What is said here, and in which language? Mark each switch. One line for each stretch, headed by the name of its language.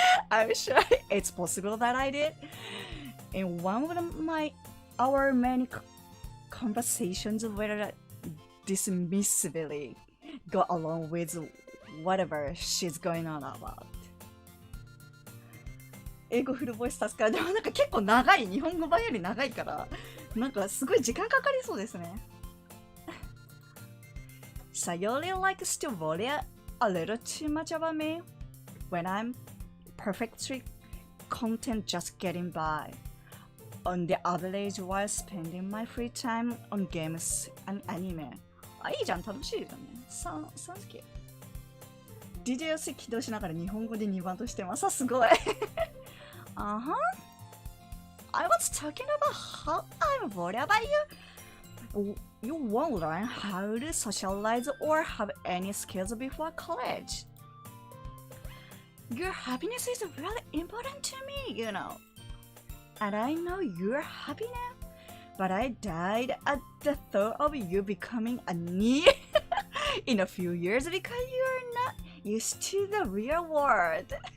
English: I'm sure it's possible that I did. In one of our many conversations, whether dismissively go along with whatever she's going on about.
Japanese: 英語フルボイス助かる。でもなんか結構長い。日本語版より長いから、なんかすごい時間かかりそうですね。
English: Sayori likes to worry a little too much about me when I'm perfectly content just getting by on the average while spending my free time on games and anime.
Japanese: あ、いいじゃん。楽しいじゃんね。3好き。 DJS 起動しながら日本語で2番としてます。すごい。Uh-huh.
English: I was talking about how I'm worried about you. You won't learn how to socialize or have any skills before college. Your happiness is really important to me, you know. And I know you're happy now, but I died at the thought of you becoming a knee in a few years because you're not used to the real world.